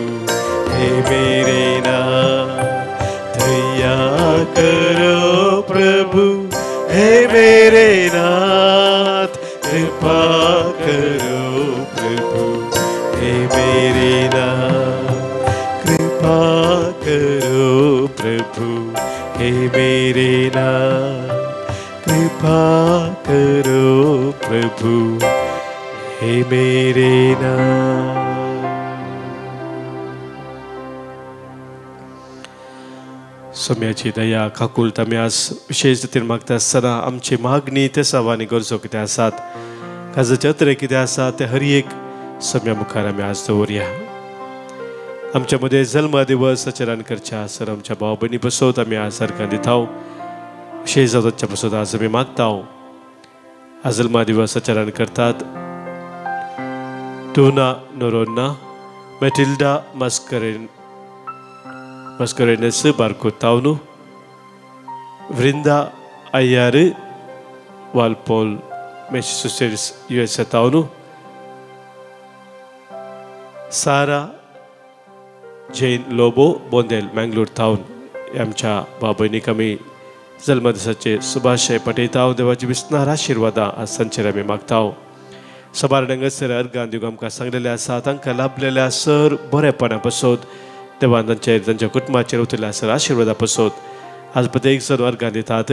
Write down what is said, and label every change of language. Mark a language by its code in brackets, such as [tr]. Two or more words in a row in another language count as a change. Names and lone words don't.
[hi] हे मेरे नाथ, दया करो प्रभु हे मेरे नाथ, कृपा करो प्रभु हे मेरे नाथ, कृपा करो प्रभु हे मेरे नाथ, कृपा करो प्रभु हे मेरे नाथ. [kok] सोम्याची दया काकुलता आमी आज विशेष रितीन मागता आसतना आमची मागणी ते सवानी गरजो कितें आसात, काजाचे अत्रे कितें आसा ते हर एक सोम्या मुखार आमी आज दवरया. आमच्या मदें जल्म दिवस आचरण करच्या सर आमच्या भाव भयणी बसोत आमी आज सरकार दिताव. विशेष जावच्या बसोत आज आमी मागताव. आज जल्मा दिवस आचरण करतात टोना नोरोना, मेटिल्डा Mascarenes Barcotauno, Vrinda Ayare, Walpole, Massachusetts, USA Tauno, Sarah Jane Lobo, Bondel, Mangalore Town, आमच्या बाबांनी कमी जल्म दिसाचे सुभाषय पटयताव. देवाची विस्तार आशिर्वादा आज संचेर आमी मागताव. सबारडंगसर अर्गान दिवंक आमकां सांगलेले आसा, तांकां लाभलेल्या सर बरेपणा पसोत देवान तांच्या कुटुंबाचेर उतरल्या सर आशिर्वादा पसोत आज प्रत्येक जण वर्गान दितात.